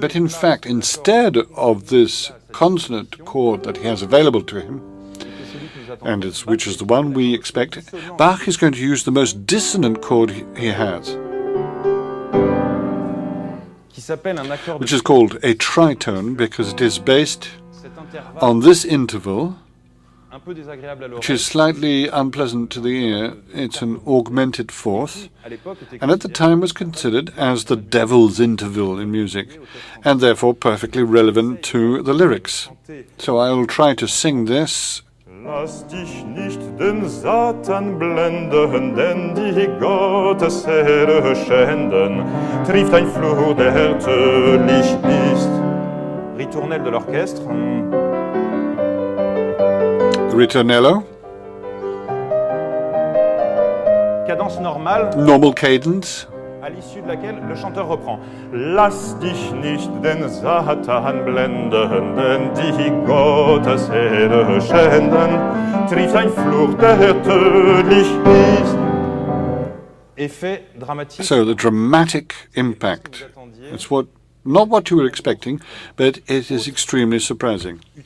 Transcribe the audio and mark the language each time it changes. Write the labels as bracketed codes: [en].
[en] But in fact, instead of this consonant chord that he has available to him, and which is the one we expect, Bach is going to use the most dissonant chord he has, which is called a tritone, because it is based on this interval, which is slightly unpleasant to the ear. It's an augmented fourth, and at the time was considered as the devil's interval in music, and therefore perfectly relevant to the lyrics. So I will try to sing this. [de] Lass dich nicht den Satan blenden, denn die Gottesehre schänden, trifft ein Fluch, der tödlich ist. [fr] Ritournelle de l'orchestre. [en] Ritornello. [fr] Cadence normale. [en] Normal cadence. [fr] À l'issue de laquelle le chanteur reprend. [de] Lass dich nicht den Satan blenden, denn die Gottesehre schänden, trifft ein Fluch, der tödlich ist. [fr] Effet dramatique. [en] So the dramatic impact. It's not what you were expecting, but it is extremely surprising.